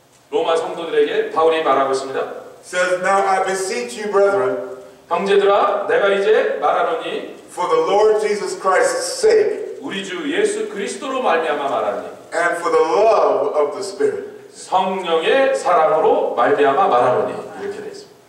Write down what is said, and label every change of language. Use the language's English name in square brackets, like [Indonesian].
[Korean] 로마 성도들에게 바울이 말하고 있습니다. [English] says, now I beseech you, brethren, [Korean] 형제들아 내가 이제 말하노니 [English] for the Lord Jesus Christ's sake [Korean] 우리 주 예수 그리스도로 말미암아 말하니 [English] and for the love of the Spirit, [Korean] 성령의 사랑으로 말미암아 말하노니 이렇게 되어 있습니다.